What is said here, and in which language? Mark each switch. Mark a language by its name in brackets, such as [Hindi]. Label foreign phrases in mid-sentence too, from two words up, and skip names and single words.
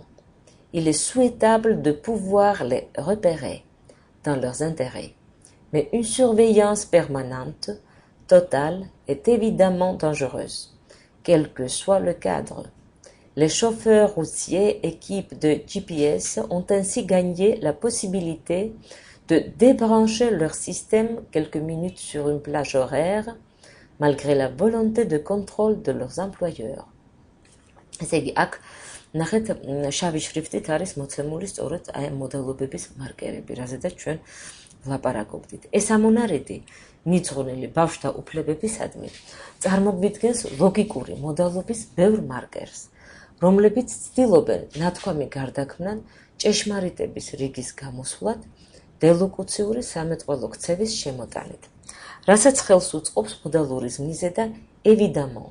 [French] Il est souhaitable de pouvoir les repérer dans leurs intérêts, mais une surveillance permanente, totale, est évidemment dangereuse, quel que soit le cadre. Les chauffeurs routiers équipés de GPS ont ainsi gagné la possibilité de débrancher leur système quelques minutes sur une plage horaire, malgré la volonté de contrôle de leurs employeurs. [Georgian] ესე იგი, აქ ნახეთ, შავი შრიფტით არის მოცემული სწორედ აი მოდალობების მარკერები, რაზედაც ჩვენ ვლაპარაკობდით. ეს ამონარიდი მიძღვნილი ბავშვთა უფლებებისადმი წარმოგვიდგენს ლოგიკური მოდალობის ბევრ მარკერს, რომლებიც ცდილობენ ნათქვამი გარდაქმნან ჭეშმარიტების რიგის გამოსვლად დელოკუციური სამეტყველო ქცევის შემოტანით, რასაც ხელს უწყობს მოდალური ზმნიზე და évidemment.